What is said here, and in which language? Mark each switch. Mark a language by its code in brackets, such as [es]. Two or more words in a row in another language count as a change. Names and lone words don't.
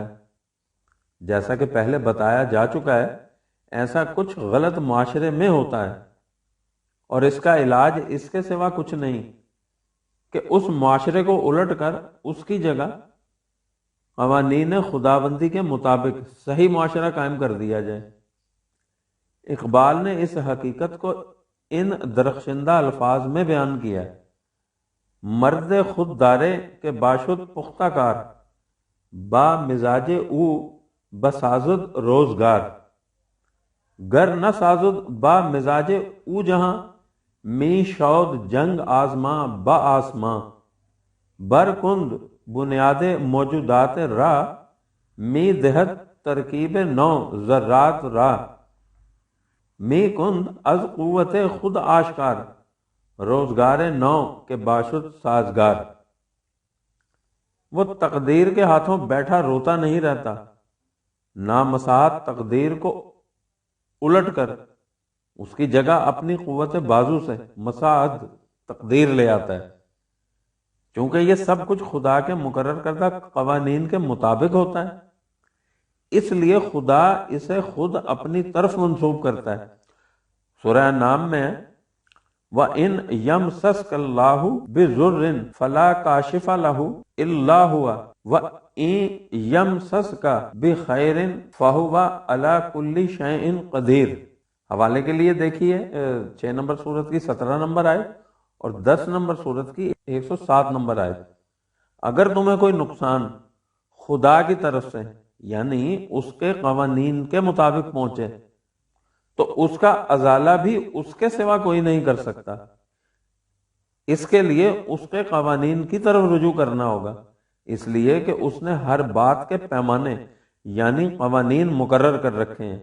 [ur] جیسا کہ پہلے بتایا جا چکا ہے ایسا کچھ غلط معاشرے میں ہوتا ہے، اور اس کا علاج اس کے سوا کچھ نہیں کہ اس معاشرے کو الٹ کر اس کی جگہ قوانین خداوندی کے مطابق صحیح معاشرہ قائم کر دیا جائے. اقبال نے اس حقیقت کو ان درخشندہ الفاظ میں بیان کیا ہے: [fa] مرد خود دارے کے باشد پختہ کار، با مزاج او بسازد روزگار. گر نہ سازد با مزاج او جہاں، می شود جنگ آزماں با آسماں. بر کند بنیاد موجودات را، می دہد ترکیب نو ذرات را، می کند از قوت خود آشکار، روزگار نو کے باشد سازگار۔ [ur] وہ تقدیر کے ہاتھوں بیٹھا روتا نہیں رہتا، نامساعد تقدیر کو الٹ کر اس کی جگہ اپنی قوت بازو سے مساعد تقدیر لے آتا ہے۔ چونکہ یہ سب کچھ خدا کے مقرر کردہ قوانین کے مطابق ہوتا ہے، اس لیے خدا اسے خود اپنی طرف منسوب کرتا ہے۔ سورہ نام میں [ar] وَإِنْ يَمْسَسْكَ اللَّهُ بِضُرٍّ فَلَا كَاشِفَ لَهُ إِلَّا هُوَ وَإِنْ يَمْسَسْكَ بِخَيْرٍ فَهُوَ عَلَى كُلِّ شَيْءٍ قَدِيرٌ۔ [ur] حوالے کے لیے دیکھیے 6 نمبر سورت کی 17 نمبر آیت اور 10 نمبر سورت کی 107 نمبر آیت۔ اگر تمہیں کوئی نقصان خدا کی طرف سے یعنی اس کے قوانین کے مطابق پہنچے تو اس کا ازالہ بھی اس کے سوا کوئی نہیں کر سکتا، اس کے لیے اس کے قوانین کی طرف رجوع کرنا ہوگا، اس لیے کہ اس نے ہر بات کے پیمانے یعنی قوانین مقرر کر رکھے ہیں۔